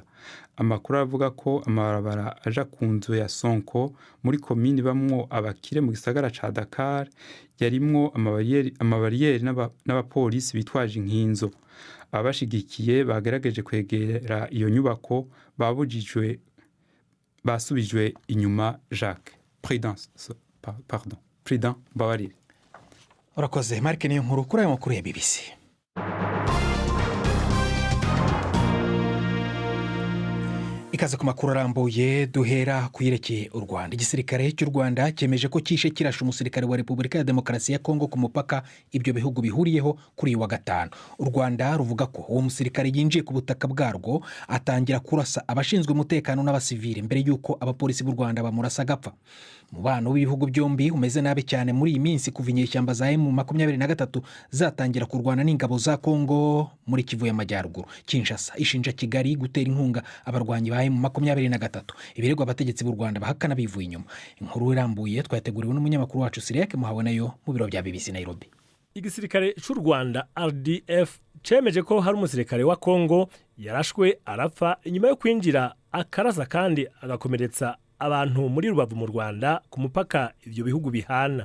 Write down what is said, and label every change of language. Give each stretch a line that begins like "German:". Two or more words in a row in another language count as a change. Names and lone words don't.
Rundi: Amakuru avuga ko amabarabara aja ku nzu ya Sonko muri komini bamwo abakire mu gisagara ca Dakar yarimwo amabariyeri n'abapolisi bitwaje inkinzo. Abashigikiye bagerageje kwegera iyo nyubako basubijwe inyuma. Jacques Prudent Bawarire.
Kinyarwanda: Urakoze Mark, niyo nkuru kuri ayo makuru ya BBC. Ikaze ku makuru arambuye, duhera kuyerekeye u Rwanda. Igisirikare cy'u Rwanda cyemeje ko kishe kirasha umusirikare wa Repubulika ya Demokarasi ya Kongo ku mupaka ibyo bihugu bihuriyeho kuri uyu wa gatanu. U Rwanda ruvuga ko uwo musirikare yinjiye ku butaka bwarwo atangira kurasa abashinzwe umutekano n'abasivili mbere y'uko abapolisi b'u Rwanda bamurasa agapfa. Umubano w'ibihugu byombi umeze nabi cyane muri iyi minsi kuva inyeshyamba za M23 zatangira kurwana n'ingabo za Kongo muri Kivu y'Amajyaruguru. Kinshasa ishinja Kigali gutera inkunga abarwanyi ba M23. Ibirego abategetsi b'u Rwanda bahakana bivuye inyuma. Inkuru irambuye twateguriwe n'umunyamakuru wacu Sirek Muhabonayo mu biro bya BBC Nairobi.
Rundi: Igisirikare cy'u Rwanda RDF cemeje ko hari umusirikare wa Kongo yarashwe arapfa inyuma yo kwinjira akarasa kandi agakomeretsa abantu muri Rubavu mu Rwanda ku mupaka ivyo bihugu bihana.